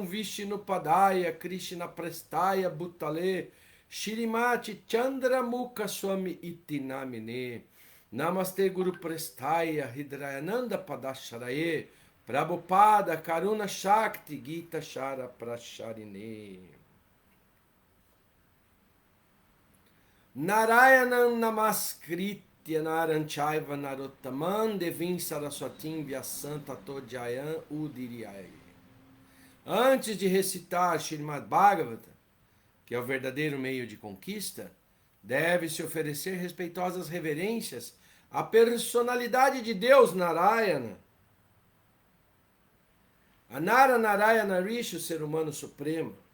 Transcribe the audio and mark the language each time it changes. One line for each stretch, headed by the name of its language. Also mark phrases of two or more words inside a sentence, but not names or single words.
Sanskrit: विष्णु पादाय कृष्ण प्रेष्ठाय भूतले श्रीमती चन्द्रमुख स्वामी इति नामिने नमस्ते गुरु प्रेष्ठाय हृदयानन्द पादशरये प्रभुपाद करुणा शक्ति गीता शार प्रशारिणे नारायणं नमस्कृत्य नरञ्चैव नरोत्तमं देवीं सरस्वतीं व्यासन्त तोज्जयन् उदीरयै.
Portuguese: Antes de recitar Srimad Bhagavatam, que é o verdadeiro meio de conquista, deve-se oferecer respeitosas reverências à personalidade de Deus Narayana. A Nara Narayana Rishi, o ser humano supremo.